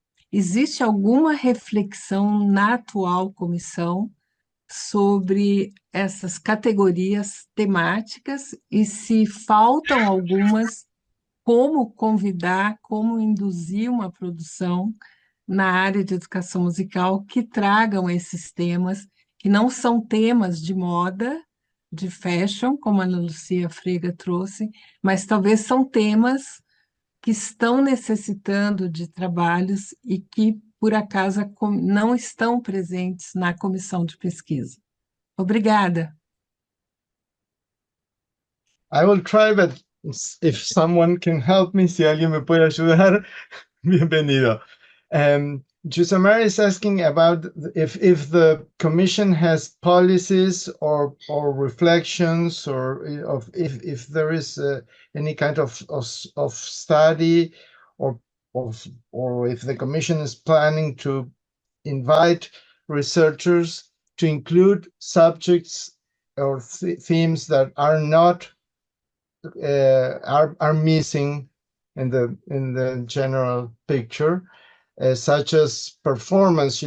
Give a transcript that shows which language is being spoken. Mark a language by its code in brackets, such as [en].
[pt] Existe alguma reflexão na atual comissão sobre essas categorias temáticas e se faltam algumas, como convidar, como induzir uma produção na área de educação musical que tragam esses temas, que não são temas de moda, de fashion, como a Lucía Frega trouxe, mas talvez são temas que estão necessitando de trabalhos e que, por acaso, não estão presentes na comissão de pesquisa. Obrigada. [en] I will try, but if someone can help me, [es] si alguien me puede ayudar, bienvenido. [en] Jusamara is asking about if the Commission has policies or reflections, or if there is any kind of study, or if the Commission is planning to invite researchers to include subjects or themes that are not are missing in the general picture, such as performance.